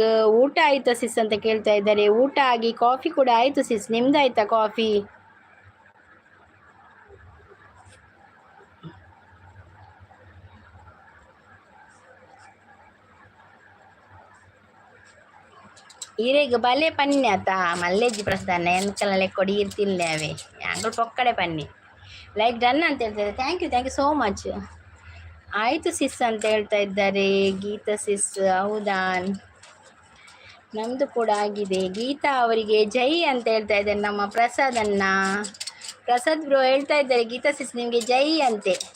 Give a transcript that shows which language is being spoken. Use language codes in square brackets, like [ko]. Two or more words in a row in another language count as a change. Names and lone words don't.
[kn] ಊಟ ಆಯ್ತಾ ಸಿಸ್ ಅಂತ ಕೇಳ್ತಾ ಇದ್ದಾರೆ. ಊಟ ಆಗಿ ಕಾಫಿ ಕೂಡ ಆಯ್ತು ಸಿಸ್, ನಿಮ್ದಾಯ್ತಾ ಕಾಫಿ? [tcy] ಈರೆಗ ಬಲೆ ಪನ್ನೆ ಆತ ಮಲ್ಲೆಜ್ಜಿ ಪ್ರಸ್ತಾನ ಎಂಕಲ ಲೆಕ್ಕೊಡಿ ಇರ್ತಿಲ್ಲೇವೆ ಯಾಂಗಳು ಪೊಕ್ಕಡೆ ಪನ್ನಿ [en] like done [kn] ಅಂತ ಹೇಳ್ತಾರೆ. [en] thank you so much. [kn] ಆಯಿತು ಸಿಸ್ ಅಂತ ಹೇಳ್ತಾ ಇದ್ದಾರೆ ಗೀತಾ ಸಿಸ್. ಹೌದಾ, ನಮ್ಮದು ಕೂಡ ಆಗಿದೆ. ಗೀತಾ ಅವರಿಗೆ ಜೈ ಅಂತ ಹೇಳ್ತಾ ಇದ್ದಾರೆ ನಮ್ಮ ಪ್ರಸಾದ್ ಬ್ರೋ ಹೇಳ್ತಾ ಇದ್ದಾರೆ ಗೀತಾ ಸಿಸ್ ನಿಮಗೆ ಜೈ ಅಂತೆ.